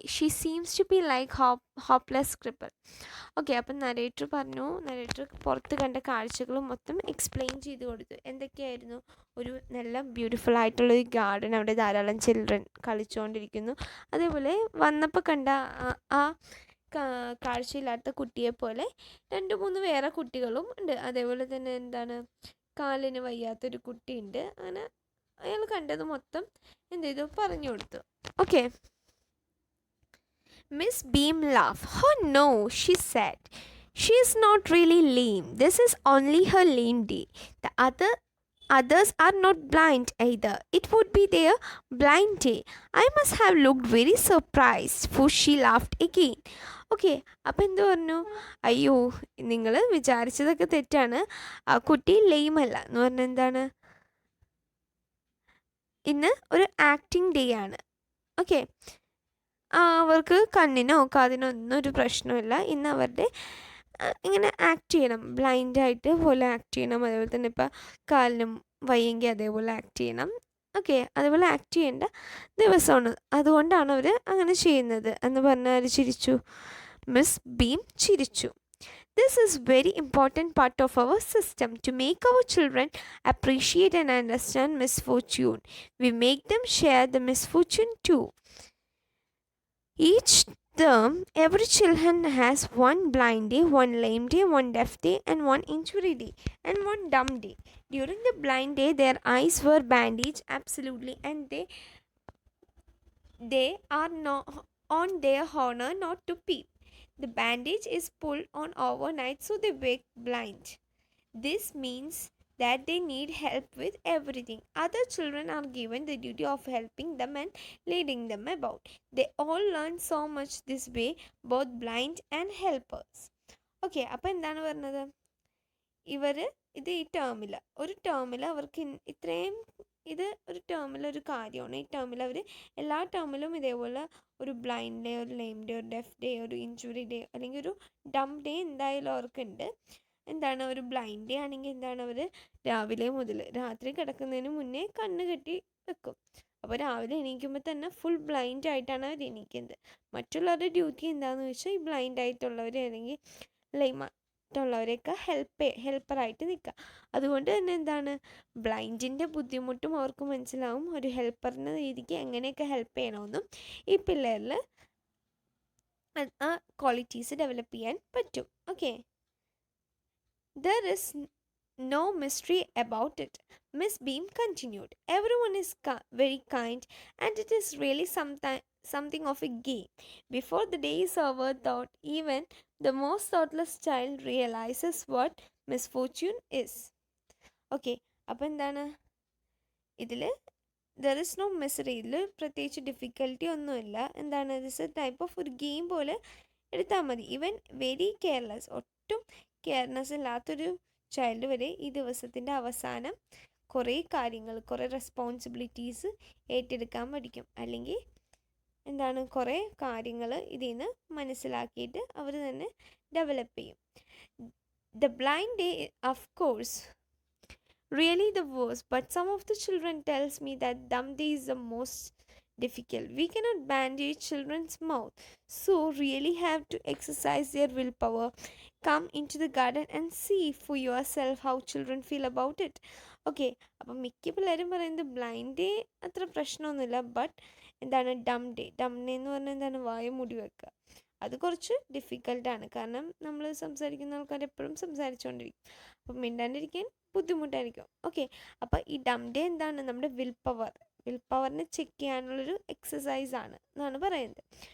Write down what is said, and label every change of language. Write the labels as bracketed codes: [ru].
[en] She seems to be like hopeless cripple. [ml] Okay, അപ്പം narrator പുറത്ത് കണ്ട കാഴ്ചകൾ മൊത്തം എക്സ്പ്ലെയിൻ ചെയ്ത് കൊടുത്തു. എന്തൊക്കെയായിരുന്നു? ഒരു നല്ല ബ്യൂട്ടിഫുൾ ആയിട്ടുള്ളൊരു ഗാർഡൻ, അവിടെ ധാരാളം ചിൽഡ്രൻ കളിച്ചുകൊണ്ടിരിക്കുന്നു. അതേപോലെ വന്നപ്പോൾ കണ്ട ആ കാഴ്ചയില്ലാത്ത കുട്ടിയെപ്പോലെ 2-3 വേറെ കുട്ടികളും ഉണ്ട്. അതേപോലെ തന്നെ എന്താണ്, കാലിന് വയ്യാത്തൊരു കുട്ടിയുണ്ട്. അങ്ങനെ അയാൾ കണ്ടത് മൊത്തം എന്ത് ചെയ്തു? പറഞ്ഞു കൊടുത്തു. [en] Okay, Miss Beam laughed. Oh no, she said. She is not really lame. This is only her lame day. The others are not blind either. It would be their blind day. I must have looked very surprised, for she laughed again. [ml] Okay, അപ്പം എന്ത് പറഞ്ഞു? അയ്യോ, നിങ്ങൾ വിചാരിച്ചതൊക്കെ തെറ്റാണ്. ആ കുട്ടി lame അല്ല എന്ന് പറഞ്ഞാൽ എന്താണ്? ഇന്ന് ഒരു ആക്ടിങ് ഡേ ആണ്. ഓക്കെ, അവർക്ക് കണ്ണിനോ കാതിനോ ഒന്നും ഒരു പ്രശ്നമില്ല. ഇന്ന് അവരുടെ ഇങ്ങനെ ആക്ട് ചെയ്യണം, ബ്ലൈൻഡായിട്ട് പോലെ ആക്ട് ചെയ്യണം. അതേപോലെ തന്നെ ഇപ്പം കാലിനും വയ്യെങ്കിൽ അതേപോലെ ആക്ട് ചെയ്യണം. ഓക്കെ, അതേപോലെ ആക്ട് ചെയ്യേണ്ട ദിവസമാണ്, അതുകൊണ്ടാണ് അവർ അങ്ങനെ ചെയ്യുന്നത് എന്ന് പറഞ്ഞാൽ ചിരിച്ചു. മിസ് ബീം ചിരിച്ചു. [en] This is very important part of our system to make our children appreciate and understand misfortune. We make them share the misfortune too. Each term, every children has one blind day, one lame day, one deaf day, and one injury day, and one dumb day. During the blind day, their eyes were bandaged absolutely, and they are on their honor not to peep. The bandage is pulled on overnight, so they wake blind. This means that they need help with everything. Other children are given the duty of helping them and leading them about. They all learn so much this way, both blind and helpers. [ml] Okay, അപ്പോൾ എന്താണ് പറഞ്ഞത്? ഇവർ ഇത് ഈ ടേമിൽ ഒരു ടേമിൽ അവർക്ക് ഇത്രയും ഇത് ഒരു ടേമിൽ ഒരു കാര്യമാണ്. ഈ ടേമിൽ അവർ എല്ലാ ടേമിലും ഇതേപോലെ ഒരു ബ്ലൈൻഡ് ഡേ, ഒരു ലെയിം ഡേ, ഒരു ഡെഫ് ഡേ, ഒരു ഇഞ്ചുറി ഡേ, അല്ലെങ്കിൽ ഒരു ഡം ഡേ എന്തായാലും അവർക്കുണ്ട്. എന്താണ് ഒരു ബ്ലൈൻഡ് ഡേ ആണെങ്കിൽ എന്താണ് അവർ രാവിലെ മുതൽ രാത്രി കിടക്കുന്നതിന് മുന്നേ കണ്ണ് കെട്ടി വെക്കും. അപ്പോൾ രാവിലെ എണീക്കുമ്പോൾ തന്നെ ഫുൾ ബ്ലൈൻഡ് ആയിട്ടാണ് അവർ എണീക്കുന്നത്. മറ്റുള്ളവരുടെ ഡ്യൂട്ടി എന്താണെന്ന് വെച്ചാൽ ഈ ബ്ലൈൻഡ് ആയിട്ടുള്ളവർ അല്ലെങ്കിൽ ലൈമായിട്ടുള്ളവരെയൊക്കെ ഹെൽപ്പറായിട്ട് നിൽക്കുക. അതുകൊണ്ട് തന്നെ എന്താണ് ബ്ലൈൻഡിൻ്റെ ബുദ്ധിമുട്ടും അവർക്ക് മനസ്സിലാവും. ഒരു ഹെൽപ്പറിൻ്റെ രീതിക്ക് എങ്ങനെയൊക്കെ ഹെൽപ്പ് ചെയ്യണമെന്നും ഈ പിള്ളേരിൽ ആ ക്വാളിറ്റീസ് ഡെവലപ്പ് ചെയ്യാൻ പറ്റും. [en] Okay, there is no mystery about it, Miss Beam continued. Everyone is very kind, and it is really something of a game. Before the day is over, thought even the most thoughtless child realizes what misfortune is. [ml] Okay, അപ്പോൾ എന്താണ് ഇതിൽ [en] there is no mystery, [ml] ഇതിൽ പ്രത്യേകിച്ച് difficulty ഒന്നുമില്ല. എന്താണ് this type of ഒരു game പോലെ എടുത്താൽ മതി. [en] even very careless, [ml] ഒട്ടും കെയർനെസ് ഇല്ലാത്തൊരു ചൈൽഡ് വരെ ഈ ദിവസത്തിൻ്റെ അവസാനം കുറേ കാര്യങ്ങൾ, കുറേ റെസ്പോൺസിബിലിറ്റീസ് ഏറ്റെടുക്കാൻ പഠിക്കും. അല്ലെങ്കിൽ എന്താണ് കുറേ കാര്യങ്ങൾ ഇതിൽ നിന്ന് മനസ്സിലാക്കിയിട്ട് അവർ തന്നെ ഡെവലപ്പ് ചെയ്യും. [en] The blind day of course really the worst, but some of the children tells me that dumb day is the most difficult. We cannot bandage children's mouth, so really have to exercise their willpower. Come into the garden and see for yourself how children feel about it. [ml] Okay, അപ്പം മിക്ക പിള്ളേരും പറയുന്നത് blind day അത്ര പ്രശ്നമൊന്നുമില്ല, but എന്താണ് Dum day എന്ന് പറഞ്ഞാൽ എന്താണ് വായ മൂടി വെക്കുക. അത് കുറച്ച് ഡിഫിക്കൽട്ടാണ്. കാരണം നമ്മൾ സംസാരിക്കുന്ന ആൾക്കാർ എപ്പോഴും സംസാരിച്ചുകൊണ്ടിരിക്കും, അപ്പം മിണ്ടാണ്ടിരിക്കാൻ ബുദ്ധിമുട്ടായിരിക്കും. ഓക്കെ, അപ്പോൾ ഈ ഡം ഡേ എന്താണ് നമ്മുടെ വിൽ പവറിനെ ചെക്ക് ചെയ്യാനുള്ളൊരു എക്സസൈസാണ് എന്നാണ് പറയുന്നത്.